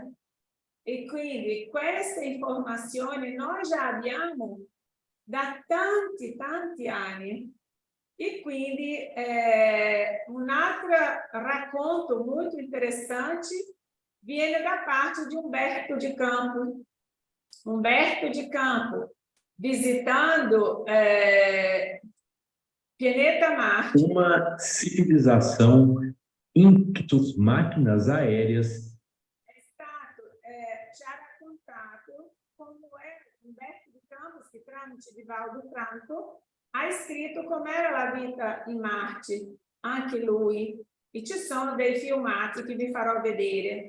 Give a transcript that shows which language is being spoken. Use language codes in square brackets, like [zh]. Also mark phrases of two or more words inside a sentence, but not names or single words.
[it] E quindi queste informazioni noi già abbiamo da tanti anni. E quindi un altro racconto molto interessante viene da parte di Umberto de Campos. Umberto de Campos, visitando pianeta Marte. [pt] Uma civilização ímpetos máquinas aéreas. [it] Ci ha raccontato come era Umberto de Campos, che tramite Divaldo Franco ha scritto com'era la vita in Marte, anche lui. E ci sono dei filmati che vi farò vedere.